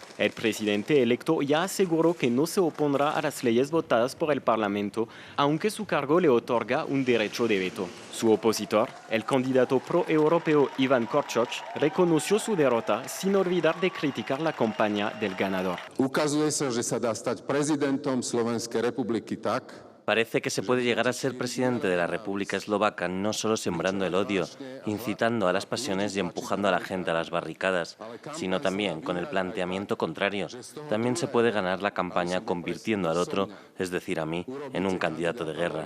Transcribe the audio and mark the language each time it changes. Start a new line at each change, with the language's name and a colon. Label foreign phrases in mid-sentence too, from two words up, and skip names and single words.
Spanish: El presidente electo ya aseguró que no se opondrá a las leyes votadas por el Parlamento, aunque su cargo le otorga un derecho de veto. Su opositor, el candidato pro-europeo Ivan Korčok, reconoció su derrota sin olvidar de criticar la campaña del ganador.
Slovak: Ukazuje sa, že sa dá stať prezidentom Slovenskej republiky tak,
Spanish: Parece que se puede llegar a ser presidente de la República Eslovaca no solo sembrando el odio, incitando a las pasiones y empujando a la gente a las barricadas, sino también con el planteamiento contrario. También se puede ganar la campaña convirtiendo al otro, es decir, a mí, en un candidato de guerra.